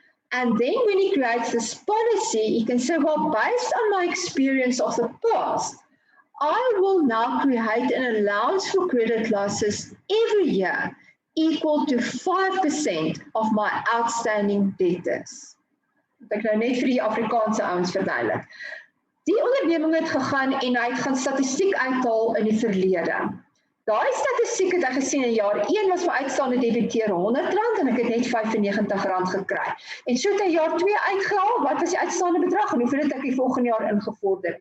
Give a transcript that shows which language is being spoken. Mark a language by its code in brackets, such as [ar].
[en] And then when he creates this policy, he can say, well, based on my experience of the past, I will now create an allowance for credit losses every year equal to 5% of my outstanding debtors. [af] Ek nou net vir die Afrikaanse ouens verduidelik. Die onderneming het gegaan en hy het gaan statistiek uithaal in die verlede. Daai statistiek het ek gesien in jaar 1 was vir uitstaande debiteure R100 en ek het net R95 gekry. En so het hy jaar 2 uitgehaal, wat was die uitstaande bedrag en hoeveel het ek die volgende jaar ingevorder?